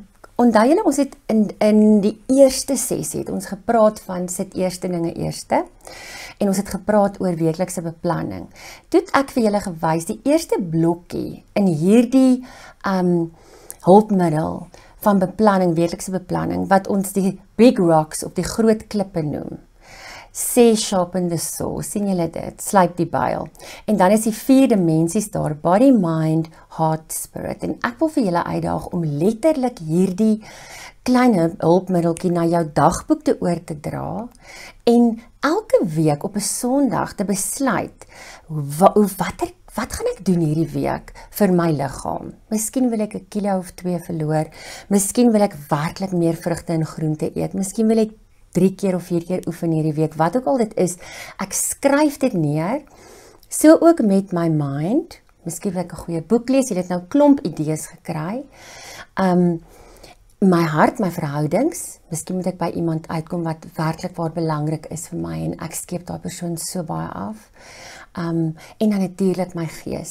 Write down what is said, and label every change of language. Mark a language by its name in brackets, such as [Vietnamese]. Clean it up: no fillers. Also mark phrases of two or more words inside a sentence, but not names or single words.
[Afrikaans] Onthou julle, ons het in die eerste sessie het ons gepraat van sit eerste dinge eerste en ons het gepraat oor weeklikse beplanning. Toe het ek vir julle gewys die eerste blokkie in hierdie hulpmiddel van beplanning, weeklikse beplanning, wat ons die [English] big rocks [Afrikaans] op die groot klippe noem. [English] Sê sharpen the saw, [Afrikaans] sien julle dit, slyp die byl. En dan is die 4 dimensies daar, [English] body, mind, heart, spirit. [Afrikaans] En ek wil vir julle uitdaag om letterlik hierdie klein hulpmiddeltjie na jou dagboek te oor te dra en elke week op 'n Sondag te besluit wat gaan ek doen hierdie week vir my liggaam? Miskien wil ek 'n kilo of 2 verloor, miskien wil ek werklik meer vrugte en groente eet, miskien wil ek 3 keer of 4 keer oefen hierdie week, wat ook al dit is, ek skryf dit neer, so ook met my mind, miskien wil ek 'n goeie boek lees, jy het nou klomp idees gekry, my hart, my verhoudings, miskien moet ek by iemand uitkom wat werklik waar belangrik is vir my, en ek skeep daai persoon so baie af, en dan natuurlik my gees.